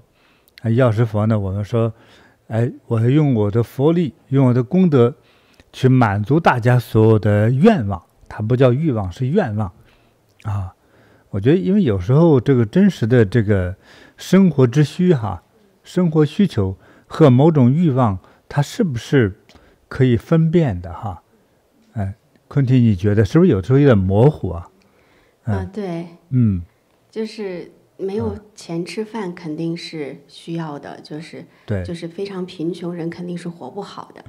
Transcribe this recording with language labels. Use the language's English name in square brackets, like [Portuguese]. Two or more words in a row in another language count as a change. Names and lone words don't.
[Chinese] 藥師佛呢，我們說，我要用我的佛力，用我的功德去滿足大家所有的願望，它不叫慾望，是願望啊。我覺得，因為有時候這個真實的這個生活之需哈，生活需求和某種慾望，它是不是可以分辨的哈？坤提，你覺得是不是有時候有點模糊啊？對，就是沒有錢吃飯肯定是需要的，就是非常貧窮人肯定是活不好的。